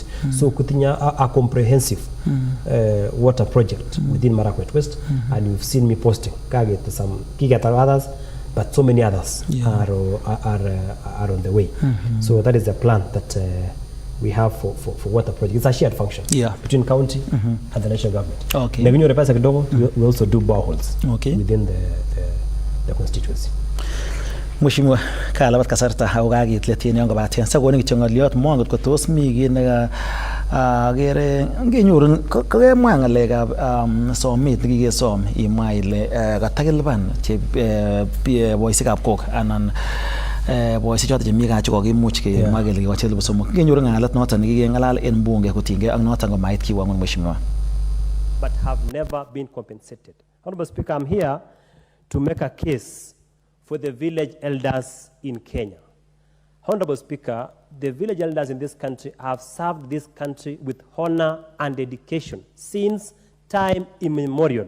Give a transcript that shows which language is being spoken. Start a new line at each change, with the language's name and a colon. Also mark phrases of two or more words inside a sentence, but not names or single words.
English: So kutinya a comprehensive water project within Marakwet West and you've seen me posting Kagete some Kigata others but so many others are on the way. So that is the plan that we have for water project. It's a shared function between county and the national government. Okay. We also do boreholes within the constituency.
Kalenjin: Mheshimiwa kalabat kasarta haugagi 30 yongo batien sagoni kichongoliot mongot ko tos mi gin Gere ngenyorun kakemwa ngalekab somet nekikesom imwa ile katakilipan che boisikab kok anan boisiek choton chemi gaa chekokimuch kemwa kele kikochi elipu somok. Ngenyoru ngalalet noton nekikengalal en bunge kotinygei ak noton komait
Swahili: kiwango mheshimiwa.
English: But have never been compensated. Honorable Speaker, I'm here to make a case for the village elders in Kenya. Honorable Speaker, the village elders in this country have served this country with honor and dedication since time immemorial.